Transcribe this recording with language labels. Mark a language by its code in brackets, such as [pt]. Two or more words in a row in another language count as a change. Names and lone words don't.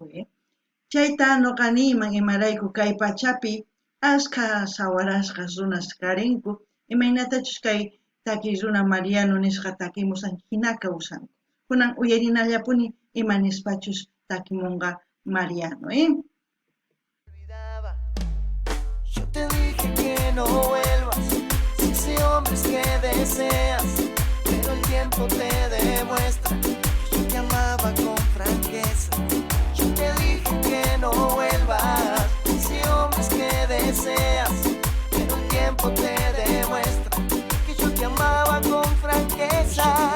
[qu] Chayta nuqa niyman imarayku kay pachapi ashka sawarashqa runas karinku, imaynatachus kay taki runa Mariano nisqa takimusan hina kawsanku. Kunan uyarinallapuni imanispachus takimunqa Mariano, [es] Yo te dije que no vuelvas, si ese hombre es que deseas, pero el tiempo te demuestra que yo te amaba con franqueza. Yo te dije que no vuelvas, si ese hombre es que deseas, pero el tiempo te demuestra que yo te amaba con franqueza.